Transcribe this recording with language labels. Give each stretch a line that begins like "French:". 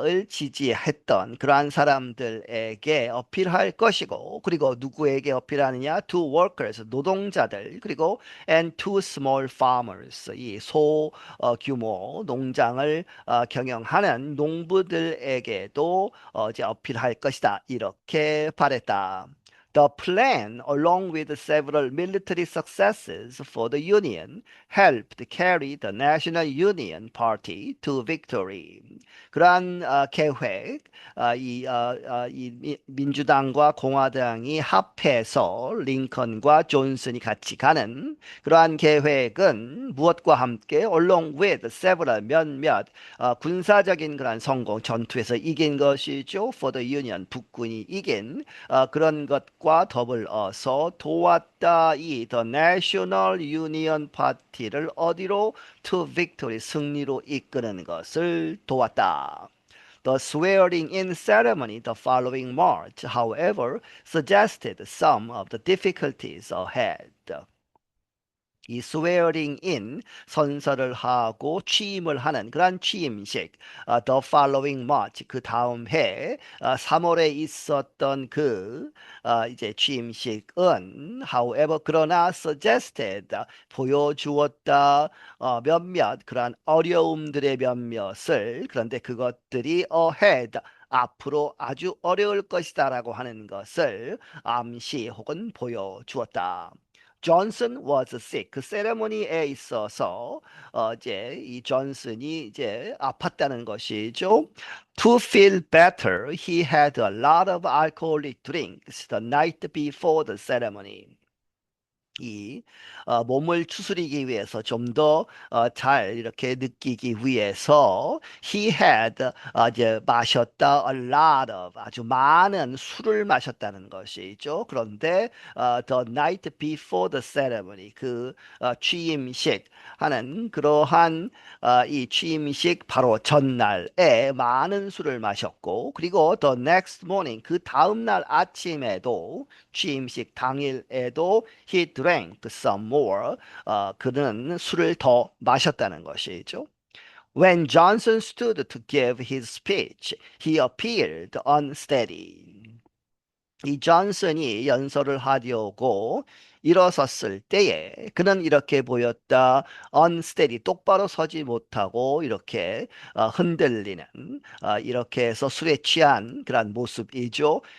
Korean: 지지했던 그러한 사람들에게 어필할 것이고 그리고 누구에게 어필하느냐
English: to workers
Korean: 노동자들 그리고
English: and to small farmers
Korean: 이 소규모 농장을 경영하는 농부들에게도 이제 어필할 것이다. 이렇게 말했다.
English: The plan, along with several military successes for the Union, helped carry the National Union Party to victory.
Korean: 그러한 계획, 이 민주당과 공화당이 합해서 링컨과 존슨이 같이 가는 그러한 계획은 무엇과 함께
English: along with several
Korean: 몇몇 군사적인 그러한 성공, 전투에서 이긴 것이죠.
English: For the Union,
Korean: 북군이 이긴 그런 것과 더불어서 도왔다. 이 The National Union Party를 어디로
English: to victory,
Korean: 승리로 이끄는 것을 도왔다.
English: The swearing-in ceremony the following March, however, suggested some of the difficulties ahead.
Korean: 이
English: swearing in
Korean: 선서를 하고 취임을 하는 그런 취임식
English: the following March
Korean: 그 다음 해 3월에 있었던 그 이제 취임식은 however 그러나 suggested 보여주었다 몇몇 그러한 어려움들의 몇몇을 그런데 그것들이 ahead 앞으로 아주 어려울 것이다라고 하는 것을 암시 혹은 보여주었다.
English: 존슨 was sick.
Korean: 그 세레모니에 있어서 이제 이 존슨이 이제 아팠다는 것이죠.
English: To feel better, he had a lot of alcoholic drinks the night before the ceremony.
Korean: 이 몸을 추스리기 위해서 좀 더 잘 이렇게 느끼기 위해서
English: he had
Korean: 이제 마셨다
English: a lot of
Korean: 아주 많은 술을 마셨다는 것이죠. 그런데
English: the night before the ceremony
Korean: 그 취임식 하는 그러한 이 취임식 바로 전날에 많은 술을 마셨고 그리고
English: the next morning
Korean: 그 다음 날 아침에도 취임식 당일에도
English: he drank some more.
Korean: 그는 술을 더 마셨다는 것이죠.
English: When Johnson stood to give his speech, he appeared unsteady.
Korean: 이 존슨이 연설을 하려고 일어섰을 때에 그는 이렇게 보였다. unsteady, 똑바로 서지 못하고 이렇게 흔들리는 이렇게 해서 술에 취한 그런 모습이죠.